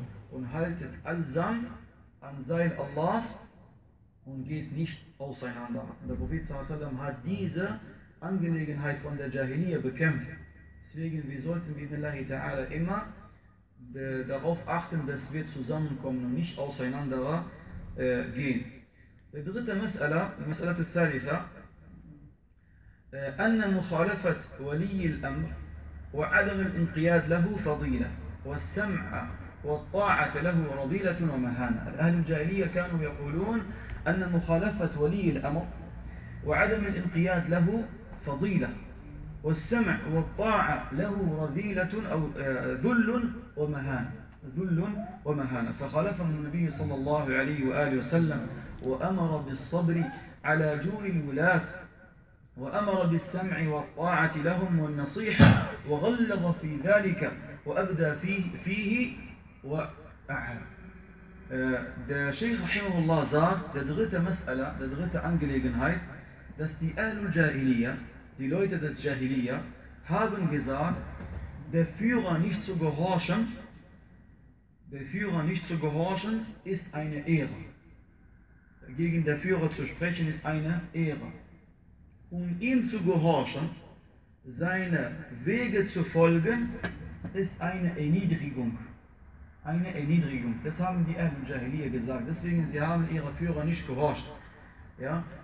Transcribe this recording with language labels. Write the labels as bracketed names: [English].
[German] Und haltet allsam am Seil Allahs und geht nicht auseinander. Und der Prophet sallam hat diese Angelegenheit von der Jahiliyyah bekämpft. Deswegen, wir sollten bi'idhnillahi ta'ala immer darauf achten, dass wir zusammenkommen und nicht auseinander gehen. [Arabic] الدرجة مسألة المسألة الثالثة أن مخالفة ولي الأمر وعدم الانقياد له فضيلة والسمع والطاعة له رذيلة ومهانة أهل الجاهلية كانوا يقولون أن مخالفة ولي الأمر وعدم الانقياد له فضيلة والسمع والطاعة له رذيلة أو ذل ومهانة ذل ومهانة فخالف من النبي صلى الله عليه وآله وسلم وأمر بالصبر على جور الولاة وأمر بالسمع والطاعة لهم والنصيحة وغلظ في ذلك وأبدى فيه وأعلى [German] der Sheikh Rahimahullah sagt, der dritte Mas'ala, der dritte Angelegenheit, dass die Ahlul Jahiliyyah, die Leute des Jahiliyyah, haben gesagt, der Führer nicht zu gehorchen, der Führer nicht zu gehorchen, ist eine Ehre. Gegen den Führer zu sprechen, ist eine Ehre. Um ihm zu gehorchen, seine Wege zu folgen, ist eine Erniedrigung. Eine Erniedrigung. Das haben die Ahlul Jahiliyyah gesagt. Deswegen, sie haben ihre Führer nicht gehorcht. Ja?